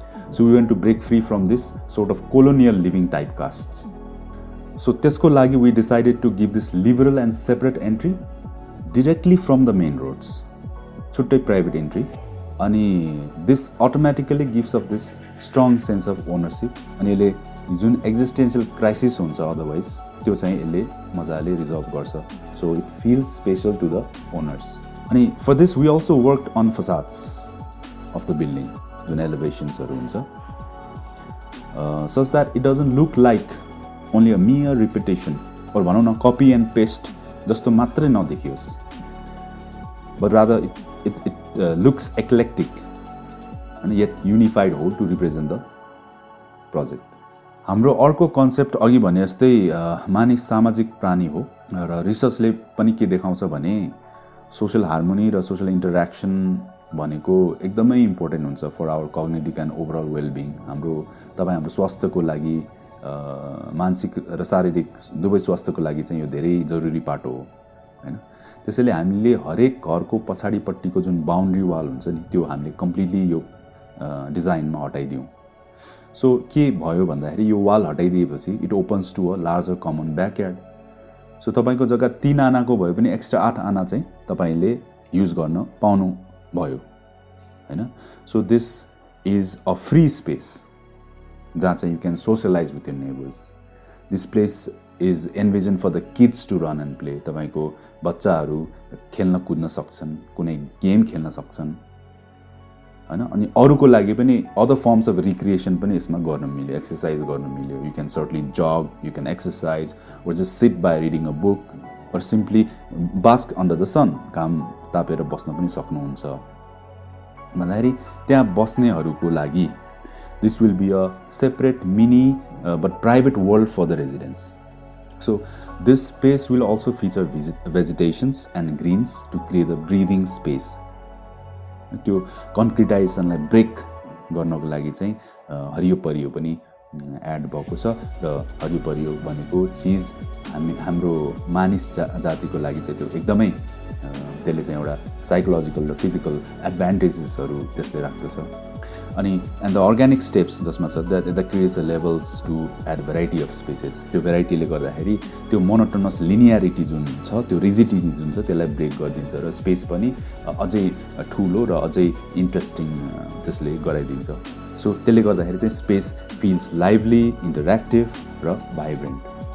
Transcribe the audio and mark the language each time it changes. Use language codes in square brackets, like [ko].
[en] So we want to break free from this sort of colonial living typecasts. So [ne] त्यसको लागि [en] we decided to give this liberal and separate entry directly from the main roads. छुट्टै private entry. अनि this automatically gives us this strong sense of ownership. [ne] अनि यसले जुन existential crisis हुन्छ otherwise त्यो चाहिँ यसले मजाले resolve गर्छ. [en] So it feels special to the owners. अनि for this we also worked on facades of the building. [ne] जुन एलिभेसन्सहरू हुन्छ, [en] such that it doesn't look like only a mere repetition or [ne] भनौँ न कपी एन्ड पेस्ट जस्तो मात्रै नदेखियोस्, [en] but rather it looks eclectic and yet unified whole to represent the project. [ne] हाम्रो अर्को concept अघि भने जस्तै मानिस सामाजिक प्राणी हो र रिसर्चले पनि के देखाउँछ भने सोशल हार्मोनी र सोशल इन्टरेक्सन भनेको एकदमै इम्पोर्टेन्ट हुन्छ [en] For our cognitive and overall wellbeing. [ne] हाम्रो स्वास्थ्यको लागि, मानसिक र शारीरिक दुवै स्वास्थ्यको लागि चाहिँ यो धेरै जरुरी पाटो हो, हैन। त्यसैले हामीले हरेक घरको पछाडिपट्टिको जुन बाउन्ड्री वाल हुन्छ नि, त्यो हामीले कम्प्लिटली यो डिजाइनमा हटाइदियौँ। सो के भयो भन्दाखेरि यो wall हटाइदिएपछि [en] It opens to a larger common backyard. [ne] So तपाईँको जग्गा 3 आनाको भयो भने एक्स्ट्रा 8 आना चाहिँ तपाईँले युज गर्न पाउनु भयो, हैन। [en] so this is a free space [ne] जहाँ चाहिँ [en] You can socialise with your neighbours. This place is envision for the kids to run and play. [ne] तपाईँको बच्चाहरू खेल्न कुद्न सक्छन्, कुनै गेम खेल्न सक्छन्, हैन। अनि अरूको लागि पनि [en] other forms of recreation [ne] पनि यसमा गर्न मिल्यो, एक्सर्साइज गर्न मिल्यो। [en] you can certainly jog, you can exercise, or just sit by reading a book, or simply bask under the sun, [ne] घाम तापेर बस्न पनि सक्नुहुन्छ भन्दाखेरि त्यहाँ बस्नेहरूको लागि [en] this will be a separate mini but private world for the residents. So this space will also feature vegetations and greens to create a breathing space. [ne] त्यो कन्क्रिटाइजेसनलाई brake गर्नको लागि चाहिँ हरियो परियो पनि एड भएको छ र हरियो परियो भनेको चिज हाम्रो मानिस जातिको लागि चाहिँ त्यो एकदमै त्यसले चाहिँ एउटा साइकोलोजिकल र फिजिकल एडभान्टेजेसहरू त्यसले राख्दछ अनि एन्ड द अर्ग्यानिक स्टेप्स जसमा छ [en] that creates the levels to add variety of spaces [ne] त्यो भेराइटीले गर्दाखेरि त्यो मोनोटोनस लिनियरिटी जुन छ त्यो रिजिडिटी जुन छ त्यसलाई ब्रेक गरिदिन्छ र स्पेस पनि अझै ठुलो र अझै इन्ट्रेस्टिङ त्यसले गराइदिन्छ सो त्यसले गर्दाखेरि चाहिँ [en] space feels lively interactive [ne] र भाइब्रेन्ट